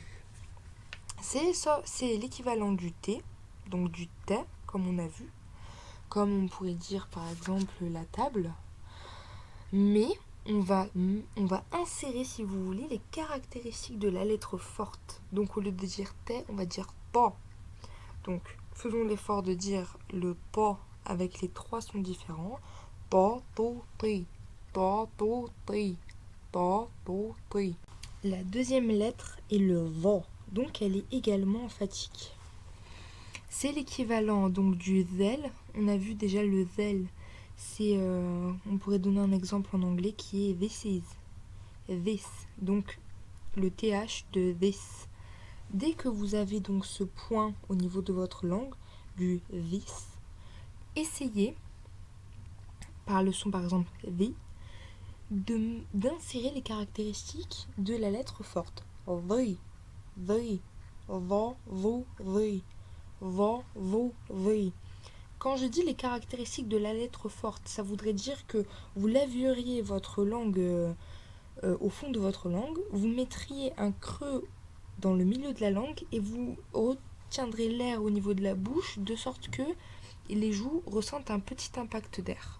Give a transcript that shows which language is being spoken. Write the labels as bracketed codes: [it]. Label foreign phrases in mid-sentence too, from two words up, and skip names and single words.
[fr] C'est l'équivalent du t, donc du t, comme on a vu, comme on pourrait dire par exemple la table. Mais on va insérer, si vous voulez, les caractéristiques de la lettre forte. Donc, au lieu de dire t, on va dire ta. Donc, faisons l'effort de dire le ta avec les trois sons différents. Ta, to, ti. Ta, to, ti. Ta, to, ti. La deuxième lettre est le va, donc elle est également emphatique. C'est l'équivalent donc du zel. On a vu déjà le zel. On pourrait donner un exemple en anglais qui est [en] this is. [fr] This. Donc le th de this. Dès que vous avez donc ce point au niveau de votre langue, du this, essayez, par le son par exemple the, d'insérer les caractéristiques de la lettre forte. The, the, va, vo, the, va, vo, the. Quand je dis les caractéristiques de la lettre forte, ça voudrait dire que vous laveriez votre langue au fond de votre langue, vous mettriez un creux dans le milieu de la langue et vous retiendrez l'air au niveau de la bouche de sorte que les joues ressentent un petit impact d'air.